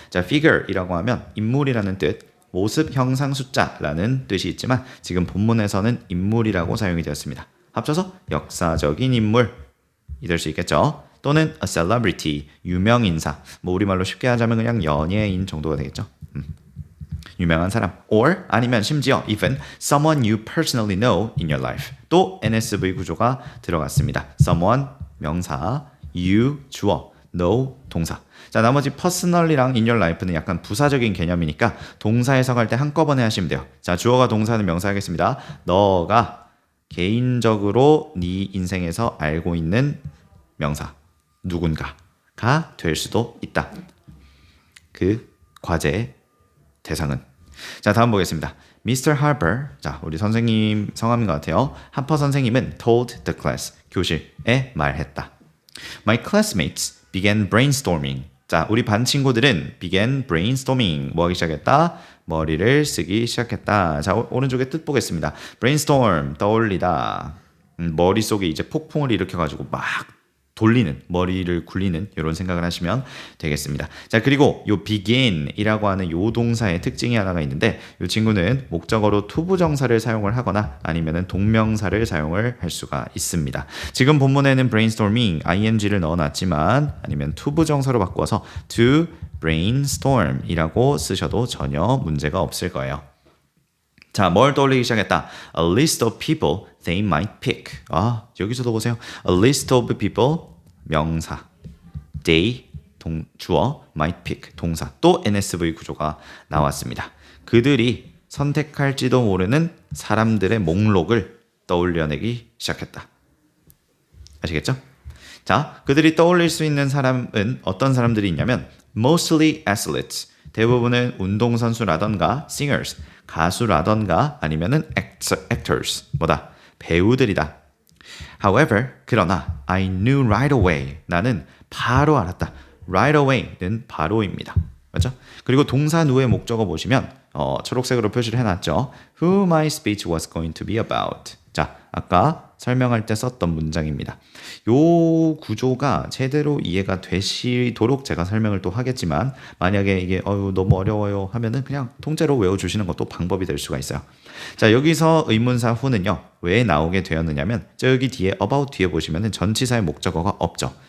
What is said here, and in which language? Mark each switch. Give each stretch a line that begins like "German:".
Korean: 자, figure이라고 하면 인물이라는 뜻, 모습, 형상, 숫자라는 뜻이 있지만 지금 본문에서는 인물이라고 사용이 되었습니다. 합쳐서 역사적인 인물이 될 수 있겠죠. 또는 a celebrity, 유명인사. 뭐 우리말로 쉽게 하자면 그냥 연예인 정도가 되겠죠.
English: 유명한 사람, or 아니면 심지어 even someone you personally know in your life.
Korean: 또 NSV 구조가 들어갔습니다. someone 명사, you 주어, know 동사. 자, 나머지 personally랑 in your life는 약간 부사적인 개념이니까 동사 해석할 때 한꺼번에 하시면 돼요. 자, 주어가 동사는 명사 하겠습니다. 너가 개인적으로 네 인생에서 알고 있는 명사, 누군가가 될 수도 있다. 그 과제의 대상은. 자, 다음 보겠습니다. Mr. Harper, 자, 우리 선생님 성함인 것 같아요. 하퍼 선생님은
English: told the class,
Korean: 교실에 말했다.
English: My classmates began brainstorming.
Korean: 자, 우리 반 친구들은
English: began brainstorming,
Korean: 뭐 하기 시작했다? 머리를 쓰기 시작했다. 자, 오른쪽에 뜻 보겠습니다. brainstorm, 떠올리다. 머릿속에 이제 폭풍을 일으켜가지고 막 돌리는, 머리를 굴리는 이런 생각을 하시면 되겠습니다. 자, 그리고 요 begin이라고 하는 요 동사의 특징이 하나가 있는데, 요 친구는 목적어로 투부정사를 사용을 하거나 아니면은 동명사를 사용을 할 수가 있습니다. 지금 본문에는 brainstorming, ing를 넣어놨지만 아니면 투부정사로 바꾸어서 to brainstorm이라고 쓰셔도 전혀 문제가 없을 거예요. 자, 뭘 떠올리기 시작했다.
English: A list of people they might pick.
Korean: 여기서도 보세요.
English: A list of people 명사. They 주어, might pick 동사.
Korean: 또 NSV 구조가 나왔습니다. 그들이 선택할지도 모르는 사람들의 목록을 떠올려내기 시작했다. 아시겠죠? 자, 그들이 떠올릴 수 있는 사람은 어떤 사람들이 있냐면
English: mostly athletes.
Korean: 대부분은 운동선수라던가 singers, 가수라던가 아니면은 actors, 배우들이다.
English: However, 그러나 I knew right away.
Korean: 나는 바로 알았다. Right away는 바로입니다. 맞죠? 그리고 동사 누의 목적어 보시면 초록색으로 표시를 해놨죠.
English: Who my speech was going to be about.
Korean: 자, 아까 설명할 때 썼던 문장입니다. 요 구조가 제대로 이해가 되시도록 제가 설명을 또 하겠지만 만약에 이게 너무 어려워요 하면은 그냥 통째로 외워주시는 것도 방법이 될 수가 있어요. 자, 여기서 의문사 who는요 왜 나오게 되었느냐면 저기 뒤에 about 뒤에 보시면은 전치사의 목적어가 없죠.